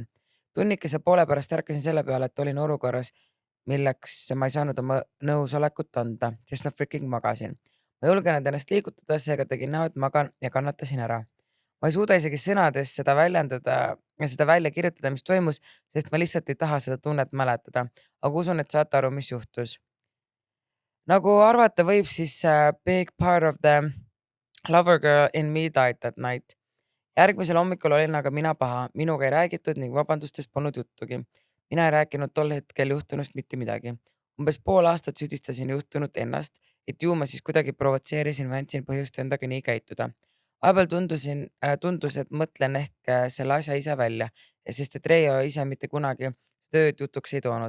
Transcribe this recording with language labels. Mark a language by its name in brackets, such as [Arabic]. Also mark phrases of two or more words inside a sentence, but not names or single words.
[Estonian] Tunnikese poole pärast ärkasin selle peale, et olin olukorras, milleks ma ei saanud oma nõusolekut anda, sest ma freaking magasin. Ma ei julgenud ennast liigutada, seega tegin näo, et magan ja kannatasin ära. Ma ei suuda isegi sõnades seda väljendada ja seda välja kirjutada, mis toimus, sest ma lihtsalt ei taha seda tunnet mäletada, aga usun, et saate aru, mis juhtus. Nagu arvata võib, siis [English] big part of the lover girl in me died that night. [Estonian] Järgmisel hommikul olin aga mina paha, minuga ei räägitud ning vabandustest polnud juttugi. Mina ei rääkinud tol hetkel juhtunust mitte midagi. Umbes pool aastat süüdistasin juhtunut ennast, et ju ma siis kuidagi provotseerisin või andsin põhjust endaga nii käituda. Vahepeal tundus, et mõtlen ehk selle asja ise välja, sest et Reio ise mitte kunagi seda ööd jutuks ei toonud.